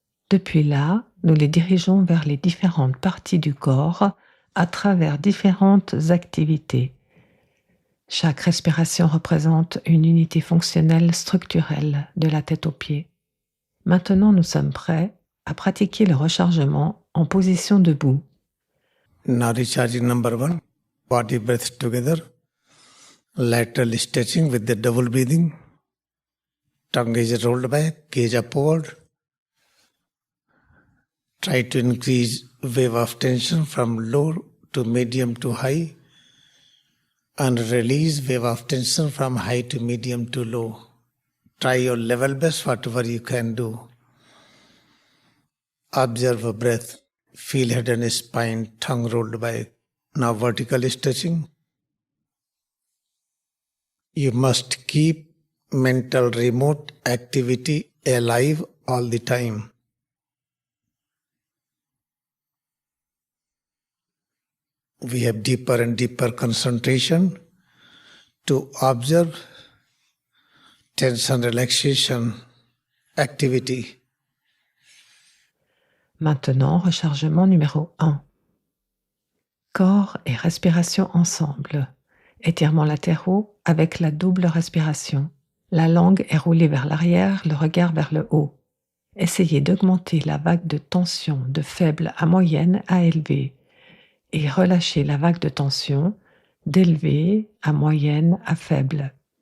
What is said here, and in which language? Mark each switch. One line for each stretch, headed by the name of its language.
French: Depuis là, nous les dirigeons vers les différentes parties du corps à travers différentes activités. Chaque respiration représente une unité fonctionnelle structurelle de la tête aux pieds. Maintenant, nous sommes prêts à pratiquer le rechargement en position debout.
English: Now recharging number 1, body breath together, lateral stretching with the double breathing, tongue is rolled back, gaze upward. Try to increase wave of tension from low to medium to high and release wave of tension from high to medium to low. Try your level best, whatever you can do. Observe a breath. Feel head and spine, tongue rolled back. Now vertical stretching. You must keep mental remote activity alive all the time. We have deeper and deeper concentration to observe tension, relaxation, activity.
French: Maintenant, rechargement numéro 1. Corps et respiration ensemble. Étirements latéraux avec la double respiration. La langue est roulée vers l'arrière, le regard vers le haut. Essayez d'augmenter la vague de tension de faible à moyenne à élevée et relâchez la vague de tension d'élevée à moyenne à faible.